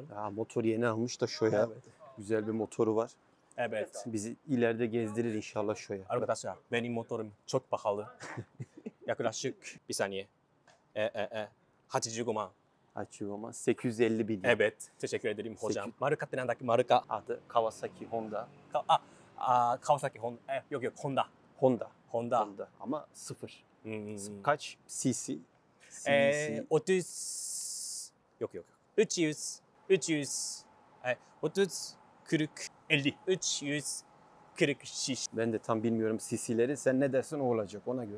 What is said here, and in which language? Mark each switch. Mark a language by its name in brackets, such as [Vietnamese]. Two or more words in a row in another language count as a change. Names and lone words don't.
[Turkish] Motor yeni almış da Şo'ya. Evet. Güzel bir motoru var. Evet. Bizi ileride gezdirir inşallah Şo'ya. Arkadaşlar benim motorum çok pahalı. Yaklaşık bir saniye. 85 man. Açıyor ama 850 bin. Evet. Teşekkür ederim hocam. Marka [Japanese] ってなんだっけ? [Turkish] Marka. Adı Kawasaki Honda. Kawasaki Honda. Yok Honda. Honda. Ama sıfır. Kaç cc? 30 yok 300 30 40 50 340 şiş. Ben de tam bilmiyorum cc'leri. Sen ne dersen o olacak ona göre.